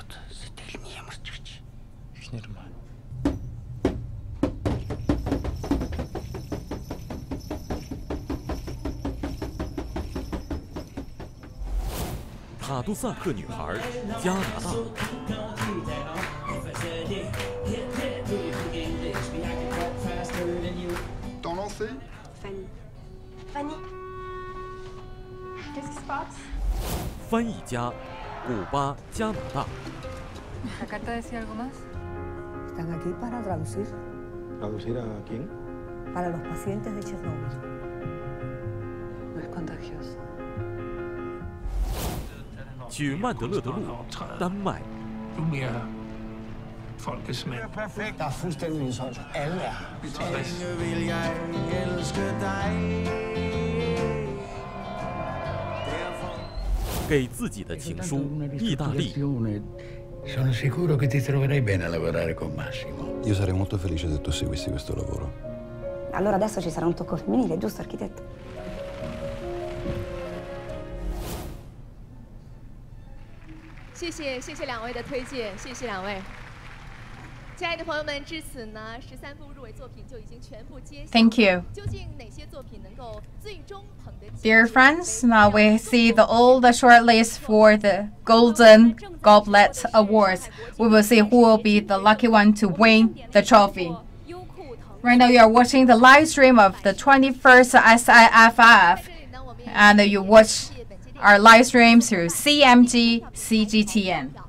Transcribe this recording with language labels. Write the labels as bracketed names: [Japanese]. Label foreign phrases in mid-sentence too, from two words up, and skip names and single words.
[Chinese] 塔杜萨克女孩，加拿大。 [French] Ton nom c'est Fanny. Fanny. Qu'est-ce qui se passe? [Chinese] 翻译家，古巴、加拿大。 [Spanish] ¿La carta decía algo más? Están aquí para traducir. ¿Traducir a quién? Para los pacientes de Chernobyl. No es contagioso. [Chinese] 去曼德勒的路，丹麦。 [Danish] Perfekt. Der er fuldstændig sådan. Alle er. [Chinese] «给自己的情书》，意大利。 [Italian] Sono sicuro che ti troverai bene a lavorare con Massimo. Io sarei molto felice se tu seguissi questo lavoro. Allora adesso ci sarà un tocco femminile, giusto architetto? [Chinese] 谢谢两位的推荐，谢谢两位。亲爱的朋友们，至此呢，13部入围作品就已经全部揭晓。 [English] Thank you. [Chinese] 究竟哪些作品能够最终捧得起？ [English] Dear friends, now we see all the shortlist for the Golden Goblet Awards. We will see who will be the lucky one to win the trophy. Right now, you are watching the live stream of the 21st SIFF, and you watch our live stream through CMG CGTN.